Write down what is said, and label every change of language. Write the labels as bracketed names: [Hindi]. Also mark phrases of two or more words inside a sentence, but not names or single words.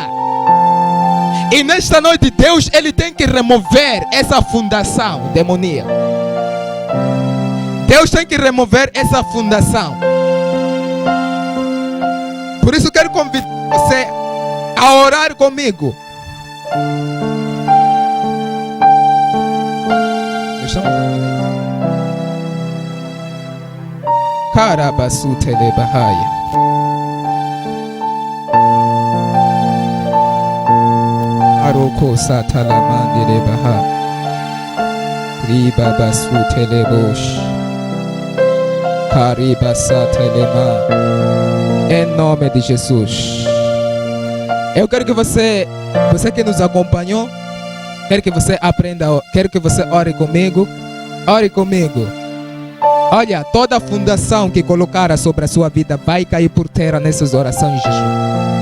[Portuguese] E nesta noite Deus, Ele tem que remover essa fundação demoníaca. Deus tem que remover essa fundação. Por isso quero convidar você a orar comigo. Carabasu telebahaya. Aroko satalamandele baha. Riba basu telebosh. Cariba satelema. Em nome de Jesus. Eu quero que você que nos acompanhou, quero que você aprenda, quero que você ore comigo. Ore comigo. Olha, toda a fundação que colocara sobre a sua vida vai cair por terra nessas orações, Jesus.